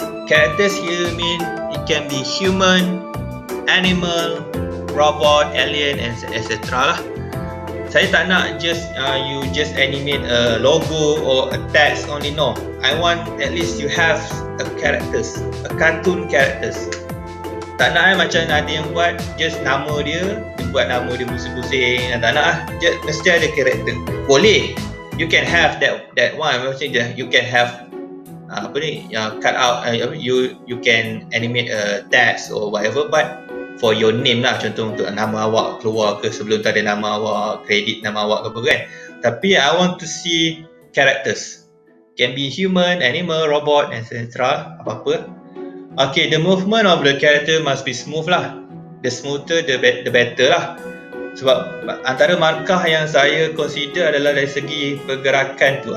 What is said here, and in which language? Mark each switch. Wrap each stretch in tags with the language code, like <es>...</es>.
<en>Characters here mean it can be human, animal, robot, alien, and etc. lah. Saya tak nak just you just animate a logo or a text only. No, I want at least you have a characters, a cartoon characters.</en> <ms>Tak nak macam ada yang buat just nama dia buat nama dia pusing-pusing. Tak nak just mesti ada karakter.</ms> <en>Boleh, you can have that one.</en> <ms>Maksudnya you can have cut out, you can animate a text or whatever, but for your name lah, contoh untuk nama awak keluar ke sebelum tu ada nama awak, kredit nama awak ke apa kan.</ms> <en>Tapi I want to see characters, can be human, animal, robot, etc. apa-apa. Okay, the movement of the character must be smooth lah. The smoother the better lah.</en> <ms>Sebab antara markah yang saya consider adalah dari segi pergerakan tu.</ms>